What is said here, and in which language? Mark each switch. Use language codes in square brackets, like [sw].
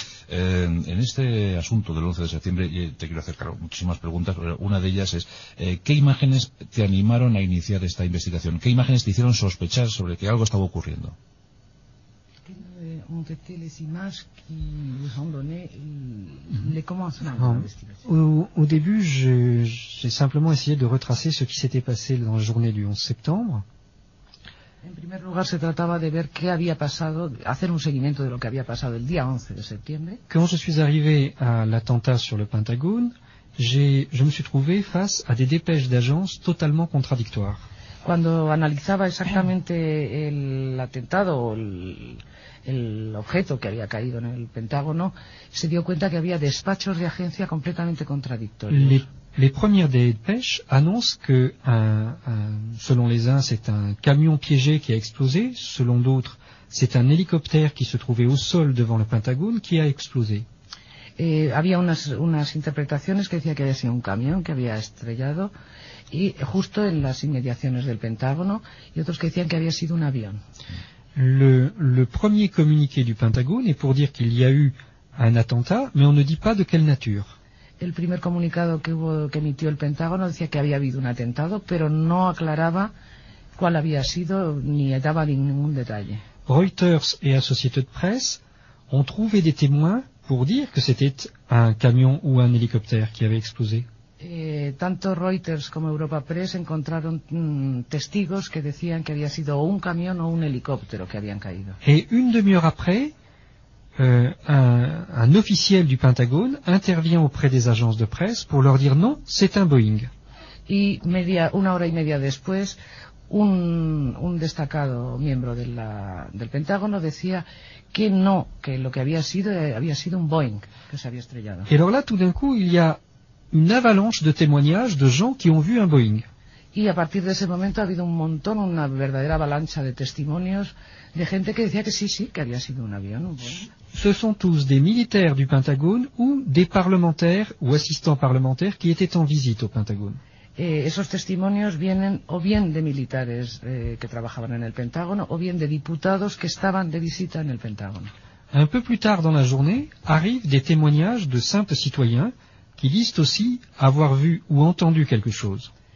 [es] En este asunto del 11 de septiembre te quiero hacer claro, muchísimas preguntas, pero una de ellas es ¿qué imágenes te animaron a iniciar esta investigación? ¿Qué imágenes te hicieron sospechar sobre que algo estaba ocurriendo? [fr] Entre télésimages qui vous ont donné les commencements de l'investigation. Au début, j'ai simplement essayé de retracer ce qui s'était passé dans la journée du 11 septembre. [es] En primer lugar, se trataba de ver qué había pasado, hacer un seguimiento de lo que había pasado el día 11 de septiembre. [fr] Quand je suis arrivé à l'attentat sur le Pentagone, je me suis trouvé face à des dépêches d'agence totalement contradictoires. [es] Cuando analizaba exactamente el atentado o el objeto que había caído en el Pentágono, se dio cuenta que había despachos de agencia completamente contradictorios. [fr] Les premières dépêches annoncent que, selon les uns, c'est un camion piégé qui a explosé, selon d'autres, c'est un hélicoptère qui se trouvait au sol devant le Pentágono qui a explosé. [es] Había unas interpretaciones que decía que había sido un camión que había estrellado y justo en las inmediaciones del Pentágono y otros que decían que había sido un avión. [fr] Le premier communiqué du Pentagone est pour dire qu'il y a eu un attentat, mais on ne dit pas de quelle nature. [es] El primer comunicado que emitió el Pentágono decía que había habido un atentado, pero no aclaraba cuál había sido ni daba ningún detalle. [fr] Reuters et Associated Press ont trouvé des témoins pour dire que c'était un camion ou un hélicoptère qui avait explosé. [es] Tanto Reuters como Europa Press encontraron testigos que decían que había sido un camión o un helicóptero que habían caído. [fr] Et une demi-heure après, un officiel du Pentagone intervient auprès des agences de presse pour leur dire non, c'est un Boeing. [es] Y una hora y media después, un destacado miembro de del Pentágono decía que no, que lo que había sido un Boeing que se había estrellado. [fr] Et alors là, tout d'un coup, il y a une avalanche de témoignages de gens qui ont vu un Boeing. [es] Y a partir de ese momento ha habido un montón, una verdadera avalancha de testimonios de gente que decía que sí, sí, que había sido un avión. [fr] Ce sont tous des militaires du Pentagone ou des parlementaires ou assistants parlementaires qui étaient en visite au Pentagone. [es] Esos testimonios vienen o bien de militares que trabajaban en el Pentágono o bien de diputados que estaban de visita en el Pentágono. [fr] Un peu plus tard dans la journée, arrivent des témoignages de simples citoyens qui disent aussi avoir vu ou entendu quelque chose.